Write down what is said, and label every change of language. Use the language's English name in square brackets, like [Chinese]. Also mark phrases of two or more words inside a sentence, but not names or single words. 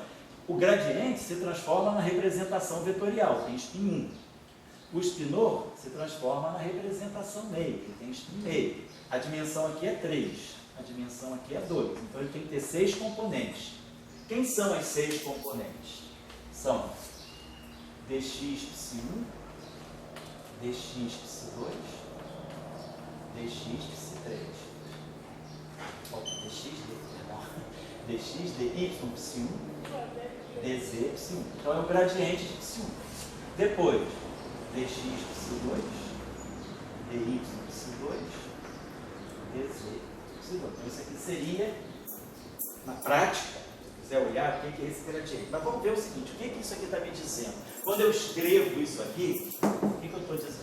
[Portuguese] O gradiente se transforma na representação vetorial, tem spin 1. O spinor se transforma na representação meio, ele tem spin meio. A dimensão aqui é 3, a dimensão aqui é 2. Então ele tem que ter 6 componentes. Quem são as 6 componentes? São dx Ψ1, dx Ψ2, dx Ψ3. Dx dy Ψ1, dz Ψ1. Então é o gradiente de Ψ1. Depois, dx Ψ2, dy Ψ2, dz Ψ2. Então isso aqui seria, na prática, se quiser olhar, o que é esse gradiente. Mas vamos ver o seguinte, o que isso aqui está me dizendo? Quando eu escrevo isso aqui, o que eu estou dizendo?